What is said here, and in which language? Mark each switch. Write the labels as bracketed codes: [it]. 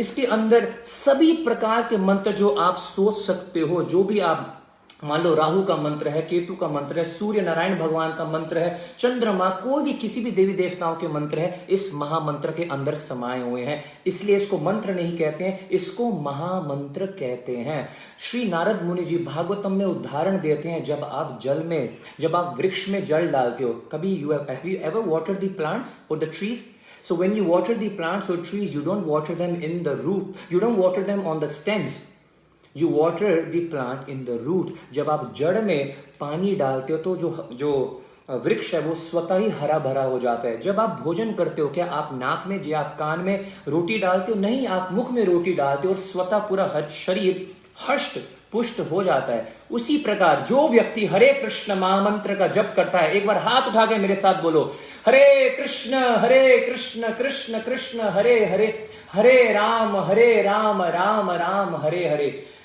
[hi] इसके अंदर सभी प्रकार के मंत्र जो आप सोच सकते हो, जो भी आप मान लो, राहु का मंत्र है, केतु का मंत्र है, सूर्य नारायण भगवान का मंत्र है, चंद्रमा, कोई भी किसी भी देवी देवताओं के मंत्र है, इस महामंत्र के अंदर समाये हुए हैं। इसलिए इसको मंत्र नहीं कहते हैं, इसको महामंत्र कहते हैं। श्री नारद मुनि जी भागवतम में उदाहरण देते हैं, जब आप वृक्ष में जल डालते हो, कभी [en] have you ever watered the plants or the trees? So when you water the plants or trees, you don't water them in the root, you don't water them on the stems. You water the plant in the root. [hi] जब आप जड़ में पानी डालते हो तो जो वृक्ष है वो स्वतः ही हरा भरा हो जाता है। जब आप भोजन करते हो, क्या आप नाक में या आप कान में रोटी डालते हो? नहीं, आप मुख में रोटी डालते हो और स्वतः पूरा शरीर हष्ट पुष्ट हो जाता है। उसी प्रकार जो व्यक्ति हरे कृष्ण महामंत्र का जप करता है, एक बार हाथ उठा के मेरे साथ बोलो, हरे कृष्ण कृष्ण कृष्ण हरे हरे, हरे राम राम राम हरे हरे।